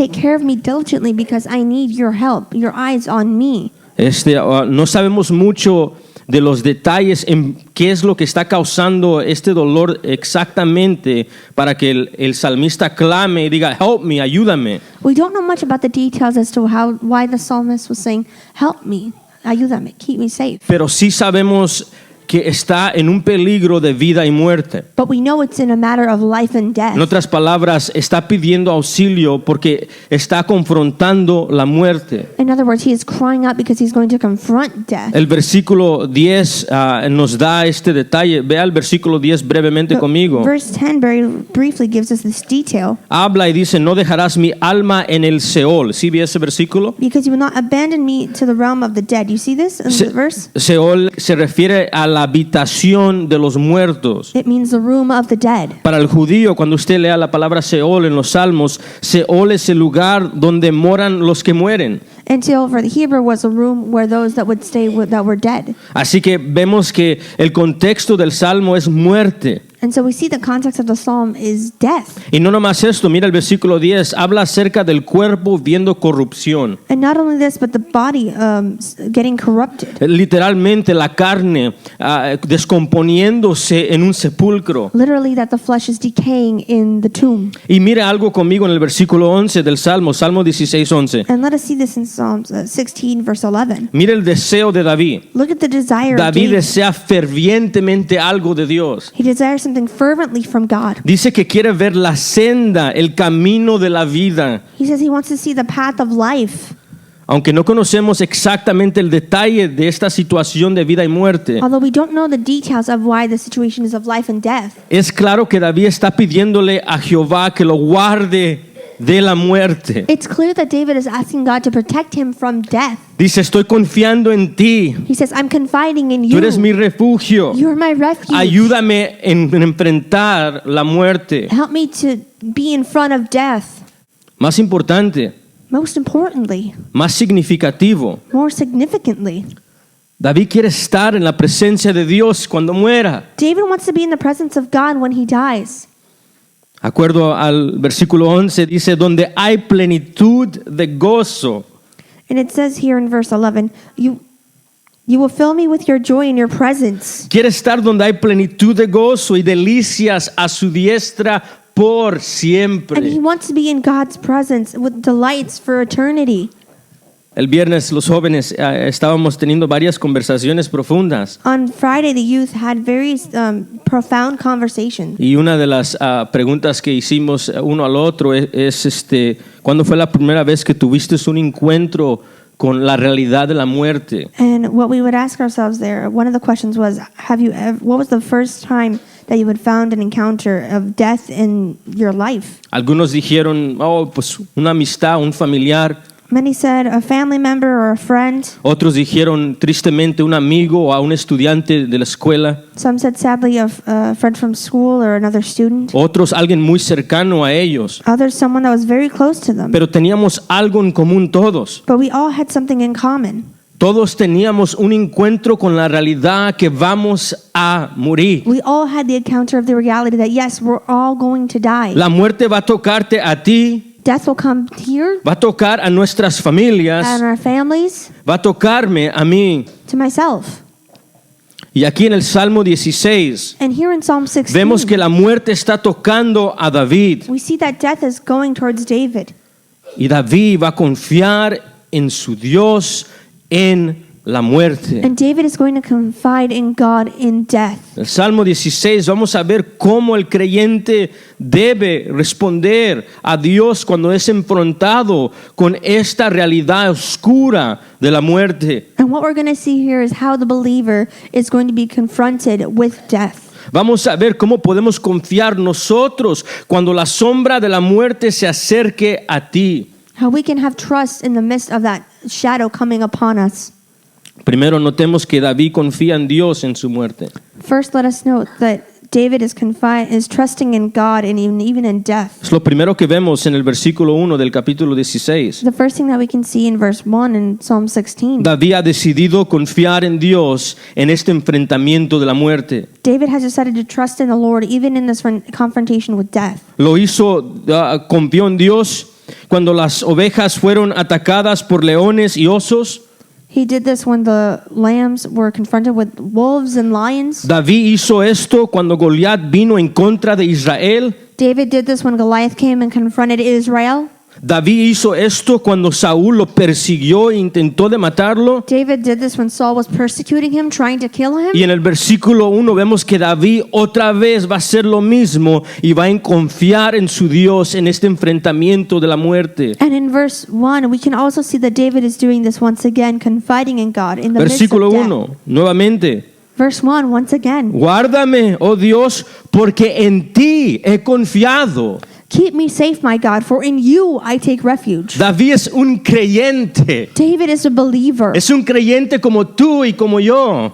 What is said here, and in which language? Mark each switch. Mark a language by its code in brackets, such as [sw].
[en] Take care of me diligently because I need your help, your eyes on me. [es] No sabemos mucho de los detalles en qué es lo que está causando este dolor exactamente para que el salmista clame y diga, [en] help me, [es] ayúdame. [en] We don't know much about the details as to why the psalmist was saying, help me, [es] ayúdame, [en] keep me safe. [es] Pero sí sabemos que está en un peligro de vida y muerte. [en] But we know it's in a matter of life and death. [es] En otras palabras, está pidiendo auxilio porque está confrontando la muerte. [en] In other words, he is crying out because he's going to confront death. [es] El versículo 10 nos da este detalle. Vea el versículo 10 brevemente conmigo. [en] Verse 10 very briefly gives us this detail. [es] Habla y dice, no dejarás mi alma en el Seol. ¿Sí ve ese versículo? [en] Because you will not abandon me to the realm of the dead. You see this in the verse? [es] Seol se refiere a la habitación de los muertos. [en] It means the room of the dead. [es] Para el judío, cuando usted lea la palabra Seol en los Salmos, Seol es el lugar donde moran los que mueren. [en] Until for the Hebrew was a room where those that would stay that were dead. [es] Así que vemos que el contexto del Salmo es muerte. [en] And so we see the context of the psalm is death. [es] Y no nomás esto, mira el versículo 10, habla acerca del cuerpo viendo corrupción. [en] And not only this, but the body getting corrupted. [es] Literalmente la carne descomponiéndose en un sepulcro. [en] Literally that the flesh is decaying in the tomb. [es] Y mira algo conmigo en el versículo 11 del Salmo, Salmo 16:11. [en] And let us see this in Psalms 16 verse 11. [es] Mira el deseo de David. [en] Look at the desire of David David. [es] desea fervientemente algo de Dios. [en] He desires something fervently from God. [es] Dice que quiere ver la senda, el camino de la vida. [en] He says he wants to see the path of life. [es] Aunque no conocemos exactamente el detalle de esta situación de vida y muerte, [en] Although we don't know the details of why the situation is of life and death, [es] es claro que David está pidiéndole a Jehová que lo guarde de la muerte. [en] it's clear that David is asking God to protect him from death. [es] Dice, estoy confiando en ti. [en] He says, I'm confiding in [es] Tú [en] you. [es] eres mi refugio. [en] You're my refuge. [es] Ayúdame en enfrentar la muerte. [en] Help me to be in front of death. [es] Más importante, [en] Most importantly, [es] más significativo, [en] more significantly, [es] David quiere estar en la presencia de Dios cuando muera. [en] David wants to be in the presence of God when he dies. [es] Acuerdo al versículo 11, dice, donde hay plenitud de gozo. [en] And it says here in verse 11, you will fill me with your joy in your presence. [es] Quiere estar donde hay plenitud de gozo y delicias a su diestra por [en] And he [es] siempre. [en] wants to be in God's presence with delights for eternity. [es] El viernes los jóvenes estábamos teniendo varias conversaciones profundas [en] On Friday, the youth had very profound conversations. [es] y una de las preguntas que hicimos uno al otro es ¿cuándo fue la primera vez que tuviste un encuentro con la realidad de la muerte? [en] And what we would ask ourselves there, one of the questions was, what was the first time that you had found an encounter of death in your life? [es] Algunos dijeron, pues una amistad, un familiar. [en] Many said a family member or a friend. [es] Otros dijeron tristemente un amigo o a un estudiante de la escuela. [en] Some said sadly a friend from school or another student. [es] Otros alguien muy cercano a ellos. [en] Others someone that was very close to them. [es] Pero teníamos algo en común todos. [en] But we all had something in common. [es] Todos teníamos un encuentro con la realidad que vamos a morir. [en] We all had the encounter of the reality that yes, we're all going to die. [es] La muerte va a tocarte a ti, [en] Death will come here [es] va a tocar a nuestras familias, [en] and our families, [es] va a tocarme a mí. [en] to myself. [es] Y aquí en el Salmo 16 [en] And here in Psalm 16, [es] vemos que la muerte está tocando a David. [en] we see that death is going towards David. [es] Y David va a confiar en su Dios en la muerte. [en] And David is going to confide in God in death. [es] El Salmo 16 vamos a ver cómo el creyente debe responder a Dios cuando es enfrentado con esta realidad oscura de la muerte. [en] And what we're going to see here is how the believer is going to be confronted with death. [es] Vamos a ver cómo podemos confiar nosotros cuando la sombra de la muerte se acerque a ti. [en] How we can have trust in the midst of that shadow coming upon us. [es] Primero notemos que David confía en Dios en su muerte. [en] First, let us note that David is trusting in God and even in death. [es] Es lo primero que vemos en el versículo 1 del capítulo 16. [en] The first thing that we can see in verse 1 in Psalm 16. [es] David ha decidido confiar en Dios en este enfrentamiento de la muerte. [en] David has decided to trust in the Lord even in this confrontation with death. [es] Lo hizo, confió en Dios cuando las ovejas fueron atacadas por leones y osos. [en] He did this when the lambs were confronted with wolves and lions. [es] David hizo esto cuando Goliat vino en contra de Israel. [en] David did this when Goliath came and confronted Israel. [es] David hizo esto cuando Saúl lo persiguió e intentó de matarlo. [en] David did this when Saul was persecuting him, trying to kill him. [es] Y en el versículo 1 vemos que David otra vez va a hacer lo mismo y va a confiar en su Dios en este enfrentamiento de la muerte. [en] And in verse 1, we can also see that David is doing this once again, confiding in God in the [es] Versículo [en] midst of death. [es] 1, nuevamente. [en] Verse 1, once again. [es] Guárdame, oh Dios, porque en ti he confiado. [en] Keep me safe, my God, for in you I take refuge. [es] David es un creyente. [en] David is a believer. [es] Es un creyente como tú y como yo.